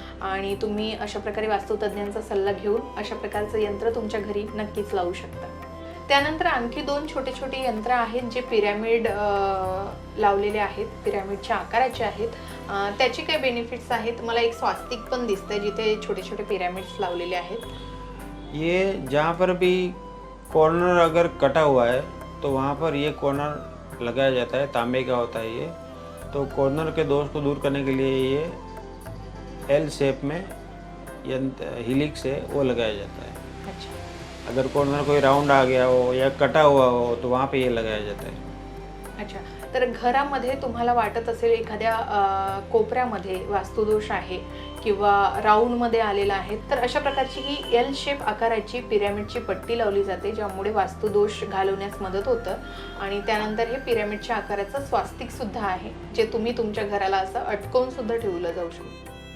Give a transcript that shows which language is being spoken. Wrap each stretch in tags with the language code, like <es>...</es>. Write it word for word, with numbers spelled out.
<mr>आणि तुम्ही अशा प्रकारे वास्तुतज्ञांचा सल्ला घेऊन अशा प्रकारचं यंत्र तुमच्या घरी नक्कीच लावू शकता. त्यानंतर आणखी दोन छोटे छोटे यंत्र आहेत जे पिरॅमिड लावलेले आहेत, पिरॅमिडच्या आकाराचे आहेत. अं, त्याचे काय बेनिफिट्स आहेत? मला एक स्वास्तिक पण दिसतंय जिथे छोटे छोटे पिरॅमिड्स लावलेले आहेत.</mr> <hi>ये जहाँ पर भी कॉर्नर अगर कटा हुआ है तो वहाँ पर ये कॉर्नर लगाया जाता है, तांबे का होता है ये, तो कॉर्नर के दोष को दूर करने के लिए ये एल शेप में यंत्र हिलिक्स है वो लगाया जाता है. अच्छा, अगर कॉर्नर कोई राउंड आ गया हो या कटा हुआ हो तो वहाँ पे ये लगाया जाता है.</hi> <mr>अच्छा, तर घरामध्ये तुम्हाला वाटत असेल एखाद्या अ, कोपऱ्यामध्ये वास्तुदोष आहे किंवा राऊंडमध्ये आलेला आहे, तर अशा प्रकारची ही एल शेप आकाराची पिरॅमिडची पट्टी लावली जाते ज्यामुळे वास्तुदोष घालवण्यास मदत होतं. आणि त्यानंतर हे पिरॅमिडच्या आकाराचं स्वास्तिकसुद्धा आहे जे तुम्ही तुमच्या घराला असं अटकवूनसुद्धा ठेवलं जाऊ शकतो.</mr>